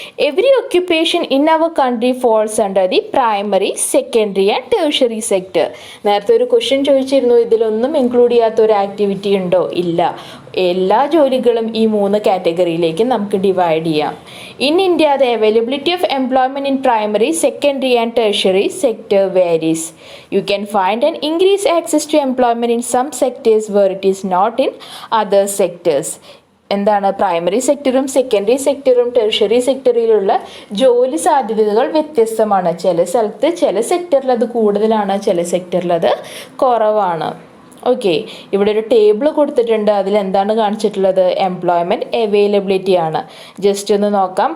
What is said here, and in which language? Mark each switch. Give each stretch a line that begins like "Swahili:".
English: Every occupation in our country falls under the primary, secondary and tertiary sector.
Malayalam: നേരത്തെ ഒരു question ചോദിച്ചിരുന്നു, ഇതിലൊന്നും include ചെയ്യാത്ത ഒരു ആക്ടിവിറ്റി ഉണ്ടോ? ഇല്ല. എല്ലാ ജോലികളും ഈ 3 കാറ്റഗറിയിലേക്ക് നമുക്ക് ഡിവൈഡ് ചെയ്യാം.
English: In India the availability of employment in primary, secondary and tertiary sector varies. You can find an increased access to employment in some sectors where it is not in other sectors.
Malayalam: എന്താണ്? Primary സെക്ടറും secondary സെക്ടറും tertiary സെക്ടറിലുള്ള ജോലി സാധ്യതകൾ വ്യത്യസ്തമാണ്. ചില സ്ഥലത്ത് ചില സെക്ടറിൽ അത് കൂടുതലാണ്, ചില സെക്ടറിൽ അത് കുറവാണ്. ഓക്കെ, ഇവിടെ ഒരു ടേബിൾ കൊടുത്തിട്ടുണ്ട്. അതിലെന്താണ് കാണിച്ചിട്ടുള്ളത്? എംപ്ലോയ്മെൻറ്റ് അവൈലബിലിറ്റി ആണ്. ജസ്റ്റ് ഒന്ന് നോക്കാം.